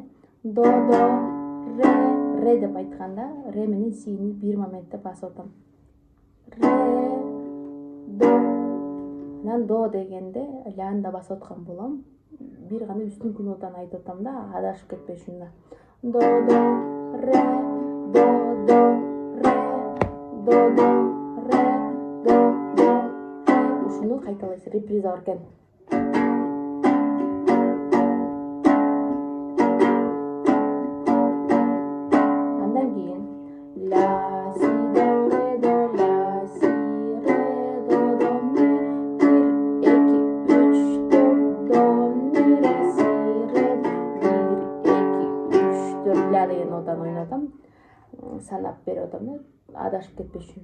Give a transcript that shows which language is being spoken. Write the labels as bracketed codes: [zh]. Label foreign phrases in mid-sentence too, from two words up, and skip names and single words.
[ky] До, ре деп айтканда, ре менен сини бир моментте басып атам. Ре, до. Анан до дегенде ляны да басып аткан болом. Бир гана үстүнкү нотаны айтып атам да, адашып кетпеш үчүн. До, ре, до, ре, до, ре, до. Ушуну кайталайсыз, реприза бар экен. Ля, си, до, ре, до, ля, си, ре, до, ми, бир, эки, үч, төрт, до, ми, ре, си, ре, бир, эки, үч, төрт, ля деген нотаны ойнотам. Санап берип атам да, адашып кетпеш үчүн.